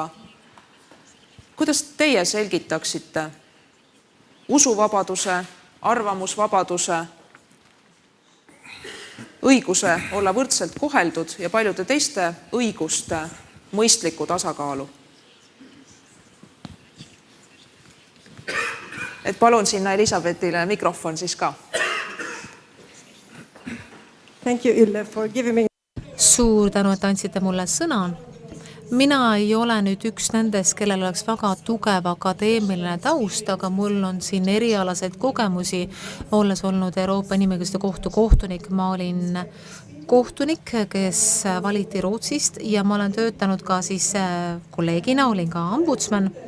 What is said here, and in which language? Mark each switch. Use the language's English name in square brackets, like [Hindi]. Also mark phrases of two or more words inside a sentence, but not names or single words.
[Estonian] Kuidas teie selgitaksite usuvabaduse, arvamusvabaduse, õiguse olla võrdselt koheldud ja paljude teiste õiguste mõistliku tasakaalu? Et palun sinna Elisabethile mikrofon siis ka. [English] Thank you, Ille, for giving me... [Estonian] Suur tänu, et andsite mulle sõna. Mina ei ole nüüd üks nendest, kellel oleks väga tugev akadeemiline taust, aga mul on siin erialaseid kogemusi, olles olnud Euroopa Inimõiguste Kohtu kohtunik. Ma olin kohtunik, kes valiti Rootsist ja ma olen töötanud ka siis kolleegina, olin ka ombudsman.